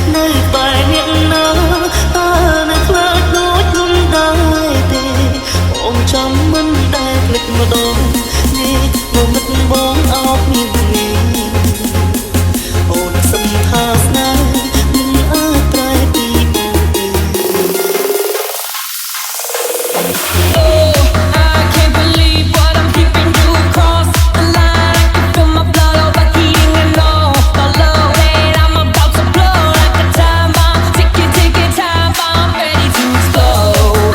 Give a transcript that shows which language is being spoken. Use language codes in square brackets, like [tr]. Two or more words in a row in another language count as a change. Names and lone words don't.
[km] ក្បែរអ្នកណានៅខ្លាចដូចមិនដែរទេបងចាំមិនដែលភ្លេចម្ដងនេះមកមិនបងអោបមានអូនសឹមថាស្នេហ៍មិនអាចប្រែពីបងទេ [en] Oh, I can't believe what I'm hearing you cross the line. I can feel my blood overheating and all low that I'm about to blow like a time bomb. Ticking, time bomb, ready to explode.